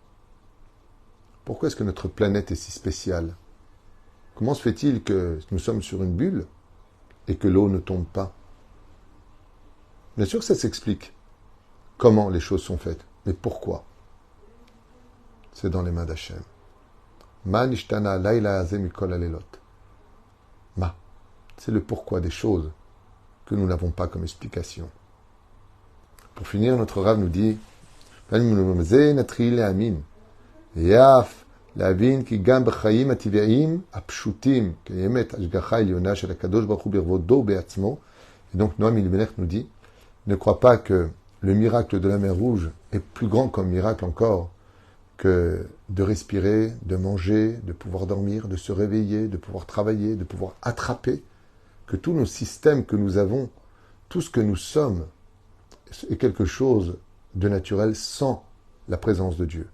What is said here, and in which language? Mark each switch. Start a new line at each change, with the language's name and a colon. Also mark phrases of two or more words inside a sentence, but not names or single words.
French: Pourquoi est-ce que notre planète est si spéciale? Comment se fait-il que nous sommes sur une bulle et que l'eau ne tombe pas? Bien sûr que ça s'explique. Comment les choses sont faites. Mais pourquoi? C'est dans les mains d'Hachem.
Hebrew: מה נשתנה הלילה הזה מכל הלילות.
French: Ma. C'est le pourquoi des choses que nous n'avons pas comme explication. Pour finir, notre Rav nous dit
Hebrew: Yaf להבין כי גם בחיים הטבעיים הפשוטים קיימת השגחה עליונה של הקדוש ברוך הוא ברבודו בעצמו.
French: Et donc Noam Elimelech nous dit, ne crois pas que le miracle de la mer Rouge est plus grand comme miracle encore que de respirer, de manger, de pouvoir dormir, de se réveiller, de pouvoir travailler, de pouvoir attraper, que tous nos systèmes que nous avons, tout ce que nous sommes, est quelque chose de naturel sans la présence de Dieu.